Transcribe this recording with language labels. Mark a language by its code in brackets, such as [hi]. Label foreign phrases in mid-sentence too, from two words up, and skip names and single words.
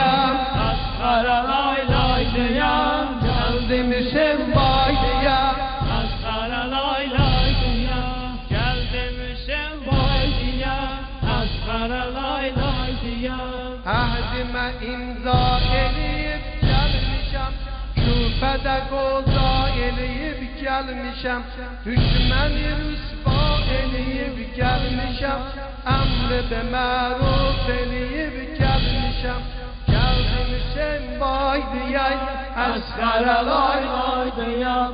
[tr] Askere lay lay diye. Geldim Hüseyin vay diye. Askere lay lay diye. Geldim Hüseyin vay diye. Askere [az] Şərəfimə imza eləyib gəlmişəm, küfədə qoza eləyib gəlmişəm, düşməni rüsva eləyib gəlmişəm, əmr be məruf eləyib gəlmişəm. Gəlmişəm vay deyək, Əsqərə lay lay deyəm.